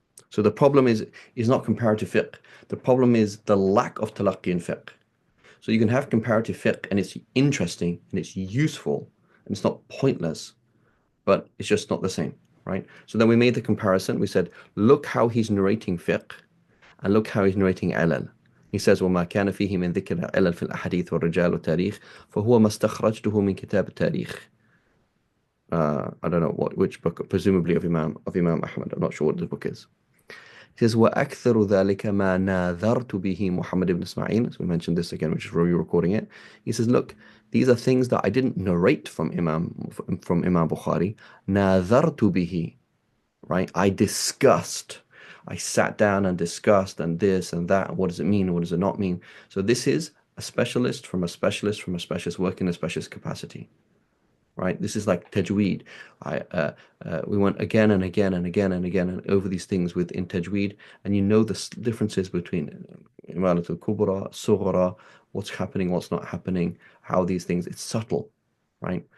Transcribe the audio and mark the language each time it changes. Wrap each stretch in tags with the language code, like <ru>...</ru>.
<en>So the problem is not comparative fiqh. The problem is the lack of talaqqi in fiqh. So you can have comparative fiqh and it's interesting and it's useful and it's not pointless, but it's just not the same, right? So then we made the comparison. We said, look how he's narrating fiqh and look how he's narrating ilal.</en> <ar>He says, وما كان فيه من ذكر العلل في الأحاديث والرجال والتاريخ فهو ما استخرجته من كتاب التاريخ.</ar> <en>I don't know which book, presumably of Imam Ahmad. I'm not sure what the book is.</en> <ar>He says, وَأَكْثَرُ ذَلِكَ مَا نَاذَرْتُ بِهِ Muhammad ibn Ismail.</ar> <en>So we mentioned this again, which is re-recording it. He says, look, these are things that I didn't narrate from Imam Bukhari.</en> <ar>نَاذَرْتُ بِهِ,</ar> <en>right? I sat down and discussed and this and that. What does it mean? What does it not mean? So this is a specialist from a specialist from a specialist working in a specialist capacity. Right? This is like tajweed. We went again and again and again and again and over these things within tajweed, and the differences between Imalat al-Kubra, Sughra, what's happening, what's not happening, how these things, it's subtle, right?</en>